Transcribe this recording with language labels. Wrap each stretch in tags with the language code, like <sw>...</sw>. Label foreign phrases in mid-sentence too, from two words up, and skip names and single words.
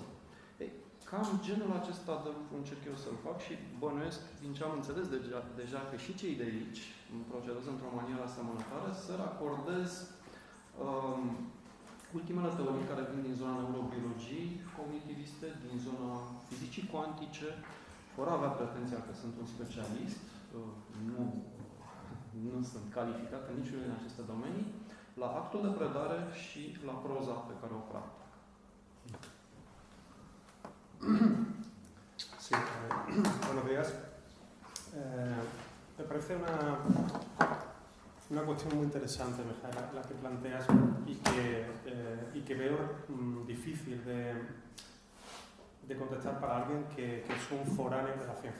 <ro>Ei, cam genul acesta de lucru încerc eu să-l fac și bănuiesc, din ce am înțeles deja că și cei de aici procedează într-o manieră asemănătoare, să racordez ultimele teorii care vin din zona neurobiologiei cognitiviste, din zona fizicii cuantice, fără a avea pretenția că sunt un specialist, nu sunt calificat în niciunul din aceste domenii, la actul de predare și la proza pe care o practic.</ro> <es>Sí, buenos días. Me parece una cuestión muy interesante, Mijaela, la que planteas y que veo difícil de contestar para alguien que es un foráneo de la ciencia.</es>